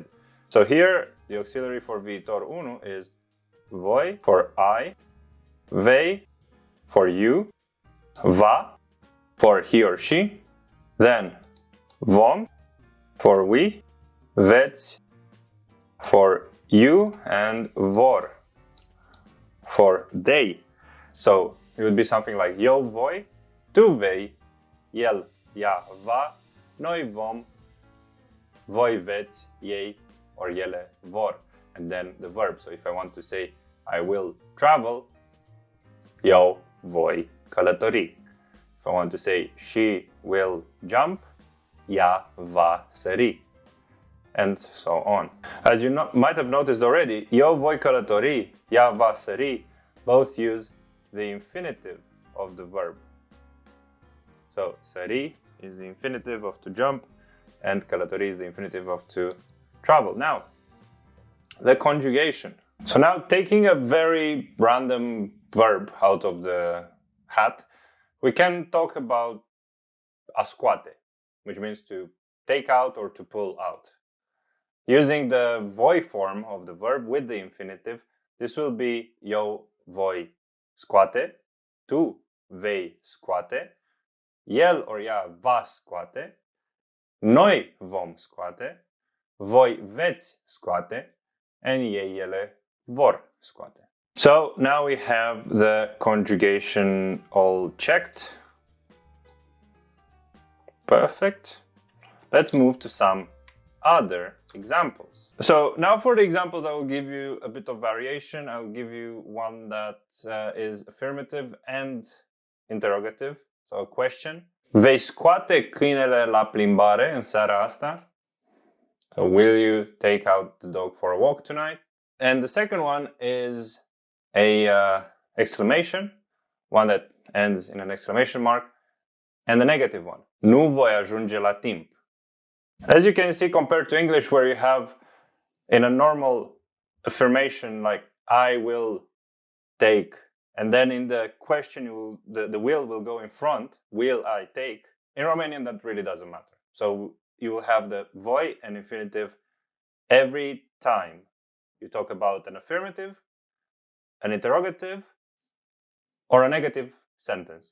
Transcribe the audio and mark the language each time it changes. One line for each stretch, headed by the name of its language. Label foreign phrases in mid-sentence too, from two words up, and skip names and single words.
English: So here, the auxiliary for Viitor 1 is voi for I, vei for you, va for he or she, then vom for we, veți for you, and vor for they. So it would be something like
Romanian: eu voi, tu vei, el, ea va, noi vom, voi veți, ei or ele vor,
English: and then the verb. So if I want to say I will travel,
Romanian: eu voi călători.
English: If I want to say she will jump,
Romanian: ea va sări.
English: And so on. As you might have noticed already,
Romanian: eu voi călători, ea va sări,
English: both use the infinitive of the verb. So sări is the infinitive of to jump, and călători is the infinitive of to travel. Now, the conjugation. So now, taking a very random verb out of the hat, we can talk about
Romanian: a scoate,
English: which means to take out or to pull out. Using the voi form of the verb with the infinitive, this will be
Romanian: eu voi scoate, tu vei scoate, el or ea va scoate, noi vom scoate, voi veți scoate, and ei ele vor scoate.
English: So now we have the conjugation all checked. Perfect. Let's move to some other examples. So now for the examples, I will give you a bit of variation. I will give you one that is affirmative and interrogative. So a question.
Romanian: Vei scoate câinele la plimbare în seara asta?
English: So will you take out the dog for a walk tonight? And the second one is a exclamation, one that ends in an exclamation mark, and the negative one.
Romanian: Nu voi ajunge la timp.
English: As you can see, compared to English, where you have in a normal affirmation like I will take, and then in the question the will go in front, will I take? In Romanian that really doesn't matter. So you will have the voi and infinitive every time you talk about an affirmative, an interrogative, or a negative sentence.